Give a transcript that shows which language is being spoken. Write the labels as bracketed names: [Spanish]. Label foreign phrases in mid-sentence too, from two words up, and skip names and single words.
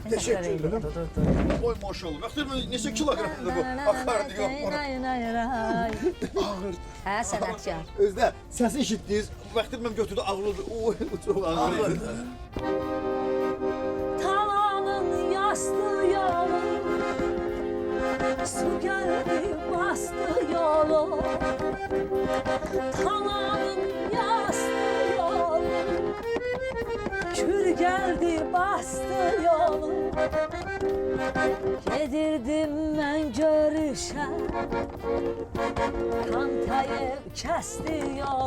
[Azerbaijani] Təşəkkür edirəm. Oy maşallah. Bəxtiyar müəllim neçə kiloqramdır bu? Akardiyon. Ağır. Hə, sənətkar. Özdə səsi eşitdiniz. Bəxtiyar müəllim götürdü ağırlıdır. Oy çox ağır. Talanın yastığı yolu, su geldi bastı yolu. Talanın yastığı yolu, kür geldi bastı yolu. Gedirdim ben görüşe, Kantayev kesti yolu.